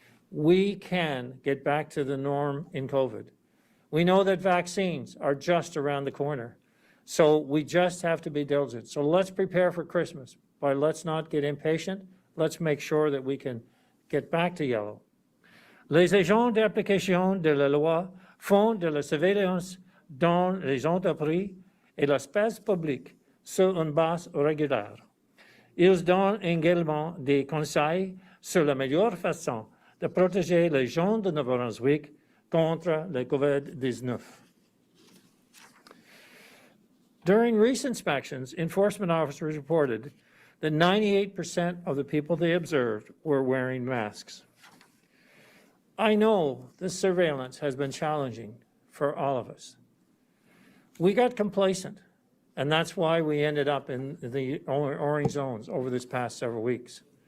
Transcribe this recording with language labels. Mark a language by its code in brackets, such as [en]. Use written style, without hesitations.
[en] We can get back to the norm in COVID. We know that vaccines are just around the corner. So we just have to be diligent. So let's prepare for Christmas, but let's not get impatient. Let's make sure that we can get back to yellow. [fr] Les agents d'application de la loi font de la surveillance dans les entreprises et l'espace public sur une base régulière. Ils donnent également des conseils sur la meilleure façon de protéger les gens de Nouveau-Brunswick contre le COVID-19. [en] During recent inspections, enforcement officers reported that 98% of the people they observed were wearing masks. I know this surveillance has been challenging for all of us. We got complacent, and that's why we ended up in the orange zones over this past several weeks.